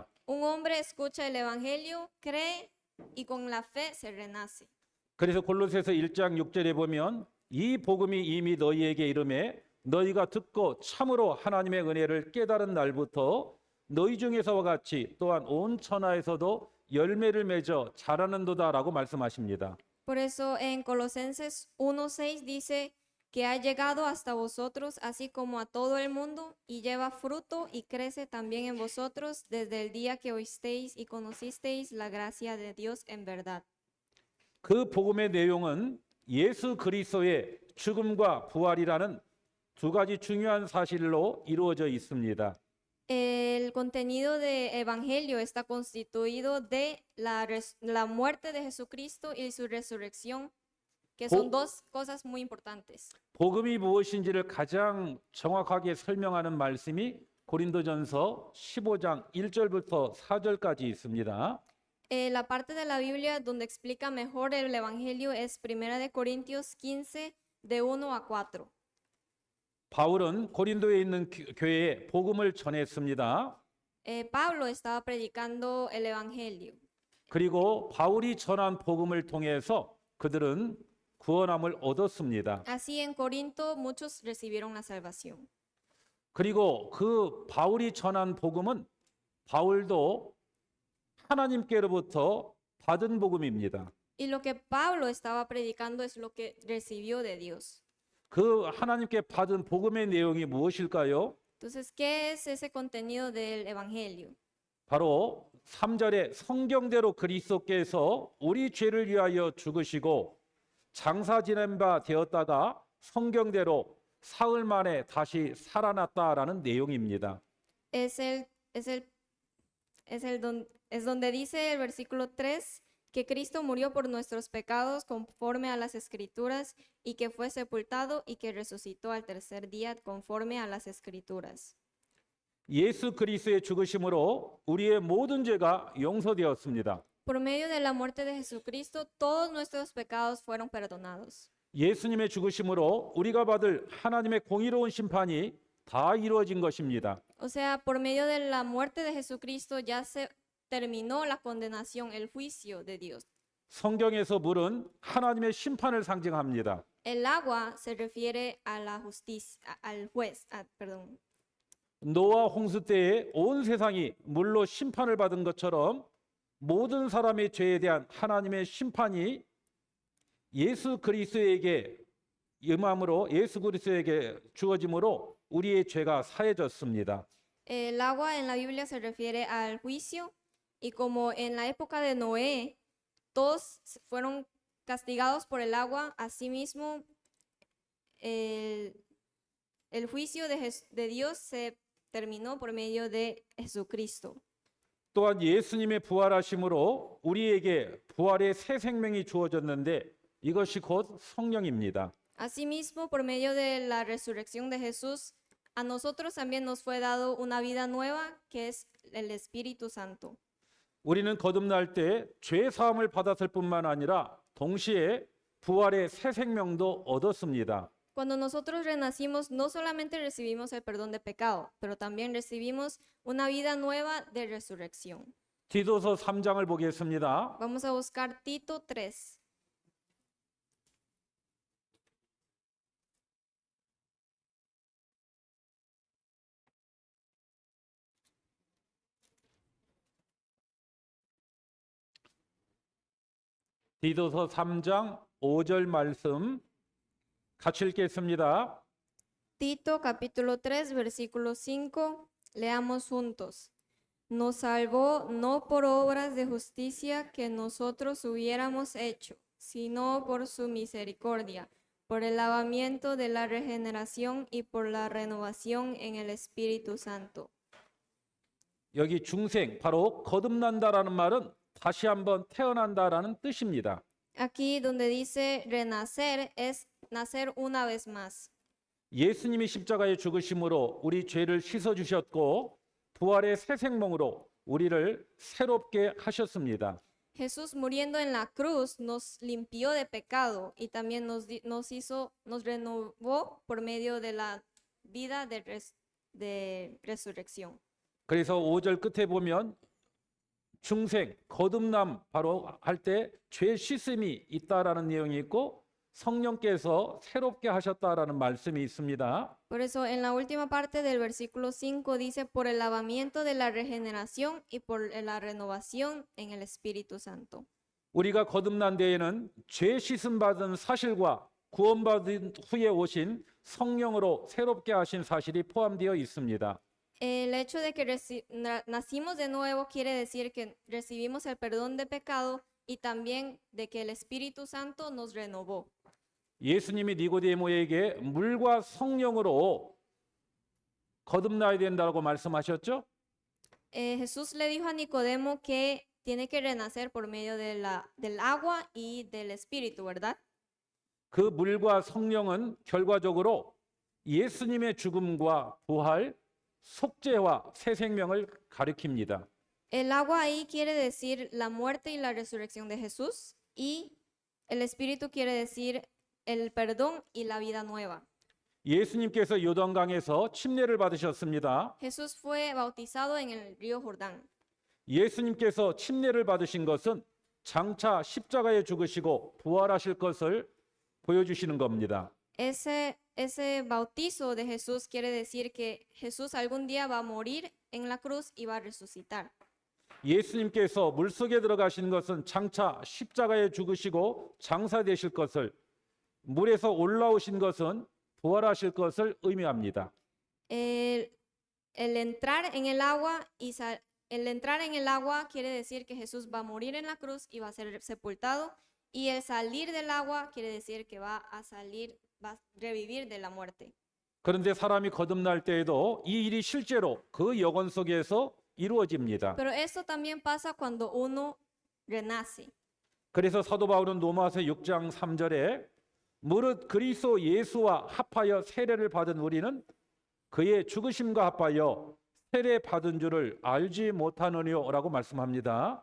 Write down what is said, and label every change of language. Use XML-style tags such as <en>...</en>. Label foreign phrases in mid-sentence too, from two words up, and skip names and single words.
<es>Un hombre escucha el evangelio, cree y con la fe se renace.</es> <ko>그래서 골로새서 1장 6절에 보면 이 복음이 이미 너희에게 이르매 너희가 듣고 참으로 하나님의 은혜를 깨달은 날부터 너희 중에서와 같이 또한 온 천하에서도 열매를 맺어 자라는도다라고 말씀하십니다.</ko> <es>Por eso en Colosenses 1:6 dice que ha llegado hasta vosotros así como a todo el mundo y lleva fruto y crece también en vosotros desde el día que oísteis y conocisteis la gracia de Dios en verdad.</es> <ko>그 복음의 내용은 예수 그리스도의 죽음과 부활이라는 두 가지 중요한 사실로 이루어져 있습니다.</ko> <es>El contenido del evangelio está constituido de la muerte de Jesucristo y su resurrección, que son dos cosas muy importantes.</es> <ko>복음이 무엇인지를 가장 정확하게 설명하는 말씀이 고린도전서 15장 1절부터 4절까지 있습니다.</ko> <es>La parte de la Biblia donde explica mejor el evangelio es Primera de Corintios 15 de 1 a 4.</es> <ko>바울은 고린도에 있는 교회에 복음을 전했습니다.</ko> <es>Pablo estaba predicando el evangelio.</es> <ko>그리고 바울이 전한 복음을 통해서 그들은 구원함을 얻었습니다.</ko> <es>Así en Corinto muchos recibieron la salvación.</es> <ko>그리고 그 바울이 전한 복음은 바울도 하나님께로부터 받은 복음입니다.</ko> <es>Y lo que Pablo estaba predicando es lo que recibió de Dios.</es> <ko>그 하나님께 받은 복음의 내용이 무엇일까요?</ko> <es>Entonces, ¿qué es ese contenido del evangelio?</es> <ko>바로 3절에 성경대로 그리스도께서 우리 죄를 위하여 죽으시고 장사 지낸 바 되었다가 성경대로 사흘 만에 다시 살아났다라는 내용입니다.</ko> <es>Es donde dice el versículo 3 que Cristo murió por nuestros pecados conforme a las Escrituras y que fue sepultado y que resucitó al tercer día conforme a las Escrituras.</es> <ko>예수 그리스도의 죽으심으로 우리의 모든 죄가 용서되었습니다.</ko> <es>Por medio de la muerte de Jesucristo, todos nuestros pecados fueron perdonados.</es> <ko>예수님의 죽으심으로 우리가 받을 하나님의 공의로운 심판이 다 이루어진 것입니다.</ko> <es>O sea, por medio de la muerte de Jesucristo ya se terminó la condenación, el juicio de Dios.</es> <ko>성경에서 물은 하나님의 심판을 상징합니다.</ko> <es>El agua se refiere a la justicia, al juez, perdón.</es> <ko>노아 홍수 때에 온 세상이 물로 심판을 받은 것처럼 모든 사람의 죄에 대한 하나님의 심판이 예수 그리스도에게 임함으로 예수 그리스도에게 주어짐으로 우리의 죄가 사해졌습니다.</ko> <es>El agua en la Biblia se refiere al juicio y como en la época de Noé todos fueron castigados por el agua, asimismo el juicio de Dios se terminó por medio de Jesucristo.</es> <ko>또한 예수님의 부활하심으로 우리에게 부활의 새 생명이 주어졌는데 이것이 곧 성령입니다.</ko> <es>Asimismo, por medio de la resurrección de Jesús, a nosotros también nos fue dado una vida nueva, que es el Espíritu Santo.</es> <ko>우리는 거듭날 때 죄 사함을 받았을 뿐만 아니라 동시에 부활의 새 생명도 얻었습니다.</ko> <es>Cuando nosotros renacimos, no solamente recibimos el perdón de pecado, pero también recibimos una vida nueva de resurrección.</es> <ko>디도서 3장을 보겠습니다.</ko> <es>Vamos a buscar Tito 3.</es> <ko>디도서 3장 5절 말씀 같이 읽겠습니다.</ko> <es>Tito capítulo 3, versículo 5. Leamos juntos. Nos salvó no por obras de justicia que nosotros hubiéramos hecho, sino por su misericordia, por el lavamiento de la regeneración y por la renovación en el Espíritu Santo.</es> <ko>여기 중생, 바로 거듭난다라는 말은 다시 한번 태어난다라는 뜻입니다.</ko> <es>Aquí donde dice renacer es nacer una vez más.</es> <ko>예수님이 십자가에 죽으심으로 우리 죄를 씻어 주셨고 부활의 새 생명으로 우리를 새롭게 하셨습니다.</ko> <es>Jesús muriendo en la cruz nos limpió de pecado y también nos renovó por medio de la vida de resurrección.</es> <ko>그래서 5절 끝에 보면 중생, 거듭남 바로 할 때 죄 씻음이 있다라는 내용이 있고 성령께서 새롭게 하셨다라는 말씀이 있습니다.</ko> <es>Por eso en la última parte del versículo 5 dice por el lavamiento de la regeneración y por la renovación en el Espíritu Santo.</es> <ko>우리가 거듭난 데에는 죄 씻음 받은 사실과 구원받은 후에 오신 성령으로 새롭게 하신 사실이 포함되어 있습니다.</ko> <es>El hecho de que nacimos de nuevo quiere decir que recibimos el perdón de pecado y también de que el Espíritu Santo nos renovó.</es> <ko>예수님이 니고데모에게 물과 성령으로 거듭나야 된다고 말씀하셨죠?</ko> <es>Jesús le dijo a Nicodemo que tiene que renacer por medio del agua y del Espíritu, ¿verdad?</es> <ko>그 물과 성령은 결과적으로 예수님의 죽음과 부활, 속죄와 새 생명을 가리킵니다.</ko> <es>El agua ahí quiere decir la muerte y la resurrección de Jesús y el Espíritu quiere decir el perdón y la vida nueva.</es> <ko>예수님께서 요단강에서 침례를 받으셨습니다.</ko> <es>Jesús fue bautizado en el río Jordán.</es> <ko>예수님께서 침례를 받으신 것은 장차 십자가에 죽으시고 부활하실 것을 보여주시는 겁니다.</ko> <es>Ese bautizo de Jesús quiere decir que Jesús algún día va a morir en la cruz y va a resucitar.</es> <ko>예수님께서 물속에 들어가신 것은 장차 십자가에 죽으시고 장사되실 것을, 물에서 올라오신 것은 부활하실 것을 의미합니다.</ko> <es>El entrar en el agua el entrar en el agua quiere decir que Jesús va a morir en la cruz y va a ser sepultado, y el salir del agua quiere decir que va a revivir de la muerte.</es> <ko>그런데 사람이 거듭날 때에도 이 일이 실제로 그 영혼 속에서 이루어집니다.</ko> <es>Pero eso también pasa cuando uno renace.</es> <ko>그래서 사도 바울은 로마서 6장 3절에 무릇 그리스도 예수와 합하여 세례를 받은 우리는 그의 죽으심과 합하여 세례 받은 줄을 알지 못하느냐라고 말씀합니다.</ko>